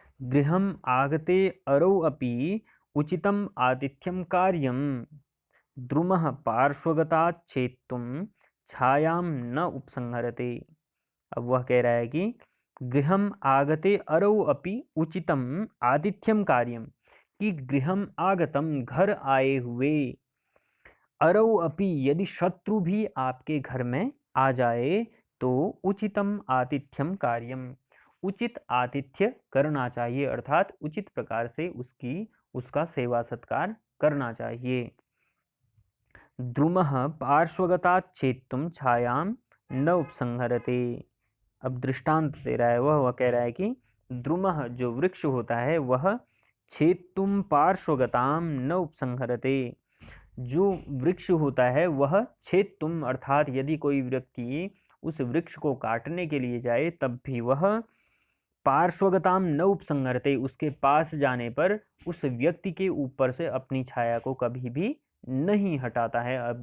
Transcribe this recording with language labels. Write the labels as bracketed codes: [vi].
[sa] गृहम् आगते अरौ अपि उचितम् आतिथ्यं कार्यं द्रुमः पार्श्वगतात् छेत्तुं छायां न उपसंहरते। [hi] अब वह कह रहा है कि [sa] गृहम् आगते अरौ अपि उचितम आतिथ्यम कार्यम, [hi] कि गृहम् आगतम घर आए हुए, अरौ अपि यदि शत्रु भी आपके घर में आ जाए तो [sa] उचितम आतिथ्यम कार्यम, [hi] उचित आतिथ्य करना चाहिए, अर्थात उचित प्रकार से उसका सेवा सत्कार करना चाहिए। [sa] द्रुमः पार्श्वगतात् छेत्तुं छायां न उपसंहरते। [hi] अब दृष्टांत दे रहा है वह कह रहा है कि द्रुमः जो वृक्ष होता है वह [sa] छेत्तुं पार्श्वगतां न उपसंहरते, [hi] जो वृक्ष होता है वह छेत्तुम, अर्थात यदि कोई व्यक्ति उस वृक्ष को काटने के लिए जाए तब भी वह [sa] पार्श्वगताम न उपसंहरते, [hi] उसके पास जाने पर उस व्यक्ति के ऊपर से अपनी छाया को कभी भी नहीं हटाता है।